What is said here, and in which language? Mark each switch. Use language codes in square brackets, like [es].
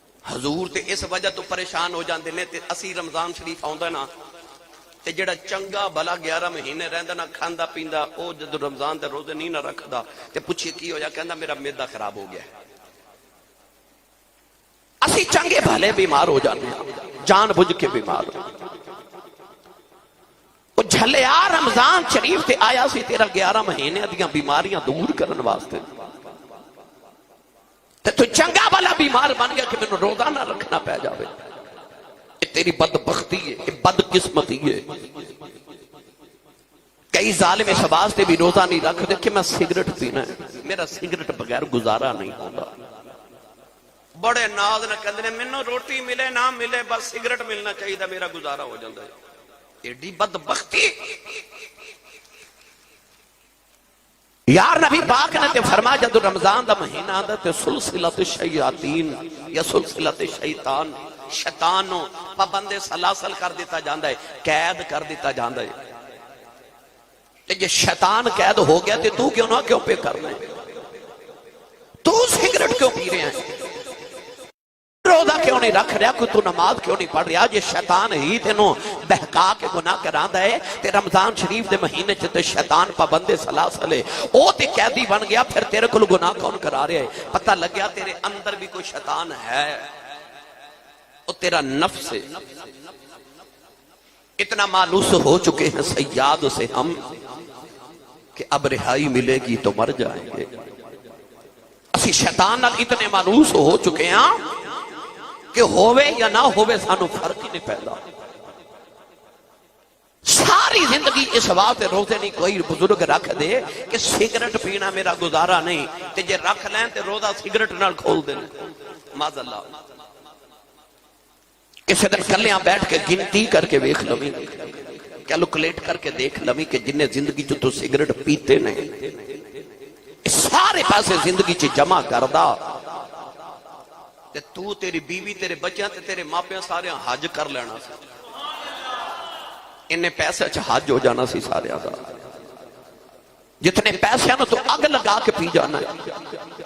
[pa] حضور تے اس وجہ تو پریشان ہو جاندے نے. تے اسی رمضان شریف آوندا نا تے جڑا چنگا بھلا 11 مہینے رہندا نا کھاندا پیندا، او جدو رمضان دے روزے نہیں نہ رکھدا تے پوچھے کی ہویا، کہندا میرا معدہ خراب ہو گیا ہے. اسی چنگے بھلے بیمار ہو جانے ہیں، جان بوجھ کے بیمار ہو. وہ جھلیا رمضان شریف تے آیا سی تیرا 11 مہینے دیاں بیماریاں دور کرن واسطے. تے تو چنگا والا بیمار بن گیا کہ میں روزہ نہ رکھنا پہ جاوے. [ur] یہ تیری بدبختی ہے، یہ بدقسمتی ہے. [pa] کئی ظالم اس واسطے بھی روزہ نہیں رکھ دے کہ میں سگریٹ پینا ہے، میرا سگریٹ بغیر گزارا نہیں ہوتا. بڑے ناز نہ کہندے نے مینوں روٹی ملے نہ ملے بس سگریٹ ملنا چاہیے [ur] میرا گزارا ہو جاتا ہے. [pa] ایڈی بدبختی. یار نبی پاک نے تے فرمایا جب رمضان دا مہینہ آندا تے سلسلۃ الشیاطین یا سلسلۃ الشیطان، شیطانوں پابند سلاسل کر دیتا جاندا ہے، قید کر دیتا جاندا ہے. تے یہ شیطان قید ہو گیا تے تو کیوں نہ کیوں پہ کرنا ہے؟ تو سگریٹ کیوں پی رہے ہیں؟ روزہ کیوں نہیں رکھ رہا؟ کوئی تو نماز کیوں نہیں پڑھ رہا؟ یہ شیطان ہی تینوں بہکا کے گناہ کراندا ہے. تے رمضان شریف دے مہینے چ تے شیطان پابند سلاسل ہے، او تے قیدی بن گیا. پھر تیرے کول گناہ کون کرا رہا ہے؟ پتہ لگ گیا تیرے اندر بھی کوئی شیطان ہے، او تیرا نفس ہے. [ur] اتنا مانوس ہو چکے ہیں سیاد سے ہم کہ اب رہائی ملے گی تو مر جائیں گے. [pa] اسی شیطان نال اتنے مانوس ہو چکے ہیں کہ ہووے یا نہ ہووے سانو فرق ہی نہیں پیدا. ساری زندگی اس واسطے روزے نہیں کوئی بزرگ رکھ دے کہ سگریٹ پینا میرا گزارا نہیں، تے جے رکھ لیں تے روزہ سگریٹ نال کھول دیں. معاذ اللہ. کسی دن کلیاں بیٹھ کے گنتی کر کے دیکھ لویں، کیلکولیٹ کر کے دیکھ لویں کہ جنہیں زندگی چ تو سگریٹ پیتے نہیں سارے پیسے زندگی چ جمع کردا تے تو تیری بیوی تیرے بچیاں تے تیرے ماپیاں سارے حج کر لینا سی. انہیں پیسے چ حج ہو جانا سی سارے دا. جتنے پیسے نو تو اگ لگا کے پی جانا ہے.